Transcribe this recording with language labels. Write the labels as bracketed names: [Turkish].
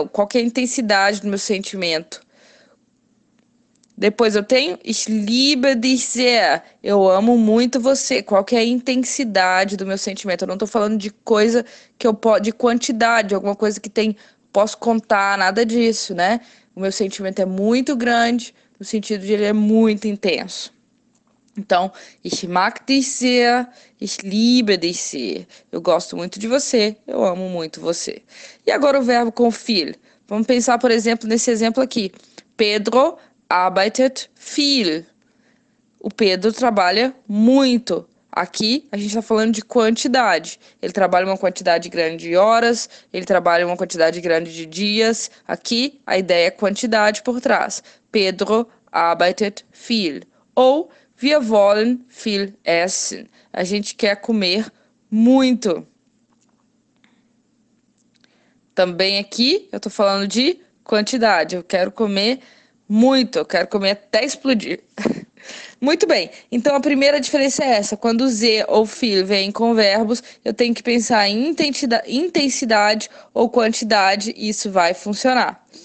[Portuguese] Qual que é a intensidade do meu sentimento? Depois eu tenho [German] Ich liebe dich sehr. [Portuguese] Eu amo muito você. Qual que é a intensidade do meu sentimento? Eu não estou falando de coisa que eu posso, de quantidade, alguma coisa que tem, posso contar, nada disso, né? O meu sentimento é muito grande, no sentido de ele é muito intenso. Então, [German] ich mag dich sehr, ich liebe dich sehr. [Portuguese] Eu gosto muito de você, eu amo muito você. E agora o verbo com viel. Vamos pensar, por exemplo, nesse exemplo aqui. [German] Pedro arbeitet viel. [Portuguese] O Pedro trabalha muito. Aqui a gente está falando de quantidade. Ele trabalha uma quantidade grande de horas, ele trabalha uma quantidade grande de dias. Aqui a ideia é quantidade por trás. [German] Pedro arbeitet viel. Ou wir wollen viel essen. [Portuguese] A gente quer comer muito. Também aqui eu estou falando de quantidade. Eu quero comer muito, eu quero comer até explodir. Muito bem, então a primeira diferença é essa. Quando Z ou feel vem com verbos, eu tenho que pensar em intensidade ou quantidade e isso vai funcionar.